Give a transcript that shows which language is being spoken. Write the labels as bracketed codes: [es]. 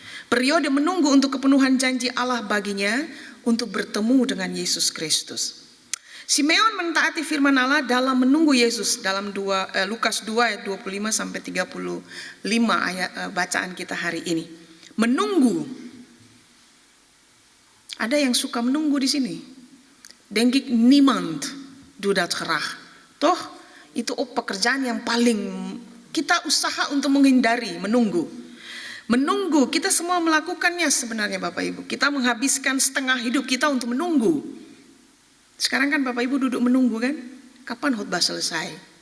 [id] Periode menunggu untuk kepenuhan janji Allah baginya untuk bertemu dengan Yesus Kristus. Simeon mentaati firman Allah dalam menunggu Yesus dalam Lukas 2 ayat 25 sampai 35 ayat bacaan kita hari ini. Menunggu. Ada yang suka menunggu di sini? [nl] Denk ik niemand doet dat graag. [id] Toh itu pekerjaan yang paling kita usaha untuk menghindari, menunggu. Menunggu, kita semua melakukannya sebenarnya Bapak Ibu. Kita menghabiskan setengah hidup kita untuk menunggu. Sekarang kan Bapak Ibu duduk menunggu kan, kapan khotbah selesai.